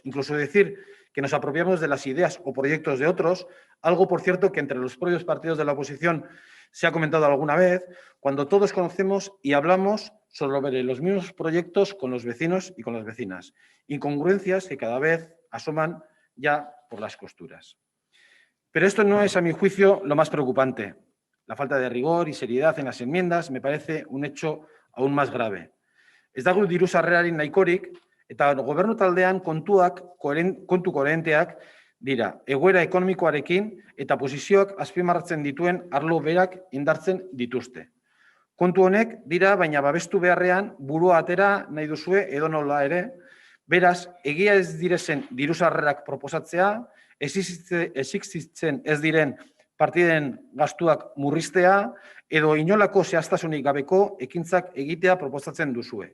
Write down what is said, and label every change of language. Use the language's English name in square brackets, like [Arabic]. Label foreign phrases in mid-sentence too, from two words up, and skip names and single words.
[Spanish] Incluso decir que nos apropiamos de las ideas o proyectos de otros, algo, por cierto, que entre los propios partidos de la oposición se ha comentado alguna vez, cuando todos conocemos y hablamos sobre los mismos proyectos con los vecinos y con las vecinas. Incongruencias que cada vez asoman ya por las costuras. Pero esto no es, a mi juicio, lo más preocupante. La falta de rigor y seriedad en las enmiendas me parece un hecho aún más grave. [Basque] Ez dago diru sarrerarik nahikorik eta gobernu taldean kontu koherenteak dira, egoera ekonomikoarekin eta posizioak azpimarratzen dituen arlo berak indartzen dituzte. Kontu honek dira, baina babestu beharrean burua atera nahi duzue edonola ere, beraz, egia ez direzen diru sarrerak proposatzea, existitzen ez diren partiden gastuak murriztea edo inolako zehaztasunik gabeko ekintzak egitea proposatzen duzue.